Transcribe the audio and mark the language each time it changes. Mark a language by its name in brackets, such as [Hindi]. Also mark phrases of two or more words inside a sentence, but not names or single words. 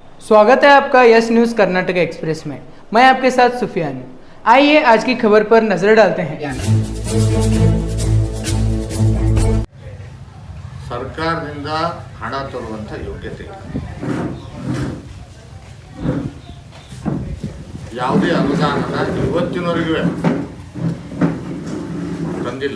[Hindi] स्वागत है आपका यस न्यूज़ कर्नाटक एक्सप्रेस में। मैं आपके साथ सुफियान हूं। आइए आज की खबर पर नजर डालते हैं। [Kannada] ಸರ್ಕಾರದಿಂದ ಹಣ ತರುವಂಥ ಯೋಗ್ಯತೆ ಇಲ್ಲ. ಯಾವುದೇ ಅನುದಾನನ ಇವತ್ತಿನವರೆಗೂ ತಂದಿಲ್ಲ.